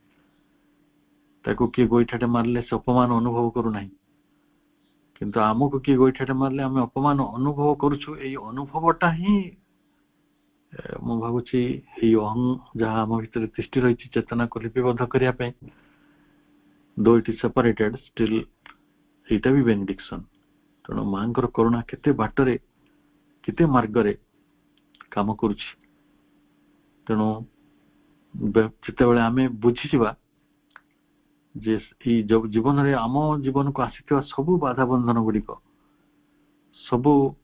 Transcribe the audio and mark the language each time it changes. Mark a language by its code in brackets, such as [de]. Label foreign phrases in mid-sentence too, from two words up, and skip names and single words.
[or] ତାକୁ କିଏ ଗୋଇଠାଟେ ମାରିଲେ ସେ ଅପମାନ ଅନୁଭବ କରୁନାହିଁ, କିନ୍ତୁ ଆମକୁ କିଏ ଗୋଇଠାଟେ ମାରିଲେ ଆମେ ଅପମାନ ଅନୁଭବ କରୁଛୁ। ଏଇ ଅନୁଭବଟା ହିଁ ମୁଁ ଭାବୁଛି ଏଇ ଅହଂ ଯାହା ଆମ ଭିତରେ ତିଷ୍ଠି ରହିଛି ଚେତନାକୁ ଲିପିବଦ୍ଧ କରିବା ପାଇଁ, [en] though it is separated still [or] ଏଇଟା ବି ବେନିଡିକ୍ସନ। ତେଣୁ ମାଙ୍କର କରୁଣା କେତେ ବାଟରେ, କେତେ ମାର୍ଗରେ କାମ କରୁଛି। ତେଣୁ ଯେତେବେଳେ ଆମେ ବୁଝିଯିବା ଯେ ଏଇ ଜୀବନରେ, ଆମ ଜୀବନକୁ ଆସିଥିବା ସବୁ ବାଧା ବନ୍ଧନ ଗୁଡିକ, ସବୁ